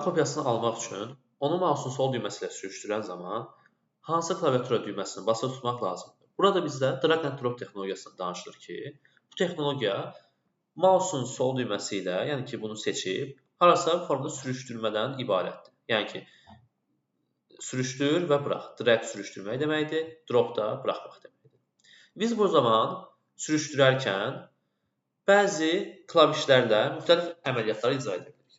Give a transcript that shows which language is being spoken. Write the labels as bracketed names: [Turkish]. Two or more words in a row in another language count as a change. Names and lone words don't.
[Azerbaijani] kopyasını almaq üçün onu mouse'un sol düyməsi ilə sürüşdürən zaman hansı klaviatura düyməsini basılı tutmaq lazımdır? Burada bizdə [English] drag and drop [Azerbaijani] texnologiyasından danışılır ki, bu texnologiya mouse'un sol düyməsi ilə, yəni ki, bunu seçib, harasa formada sürüşdürmədən ibarətdir. Yəni ki, sürüşdür və burax. Drag sürüşdürmək deməkdir, drop da buraxmaq deməkdir. Biz bu zaman sürüşdürərkən bəzi klavişlərlə müxtəlif əməliyyatları icra edə bilirik.